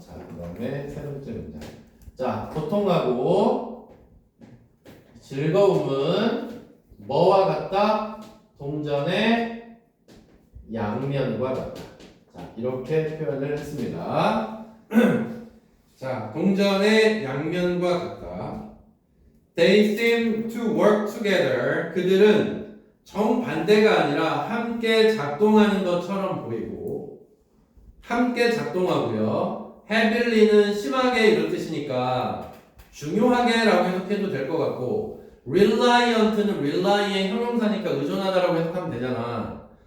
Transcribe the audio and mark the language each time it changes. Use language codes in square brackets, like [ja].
[ko] 자, 그 다음에 세 번째 문장. 자, 고통하고 즐거움은 뭐와 같다? 동전의 양면과 같다. 자, 이렇게 표현을 했습니다. 자, 동전의 양면과 같다. [en] They seem to work together. [ko] 그들은 정반대가 아니라 함께 작동하는 것처럼 보이고, 함께 작동하고요. heavy는 심하게 이런 뜻이니까 중요하게 라고 해석해도 될 것 같고, reliant는 rely의 형용사니까 의존하다라고 해석하면 되잖아.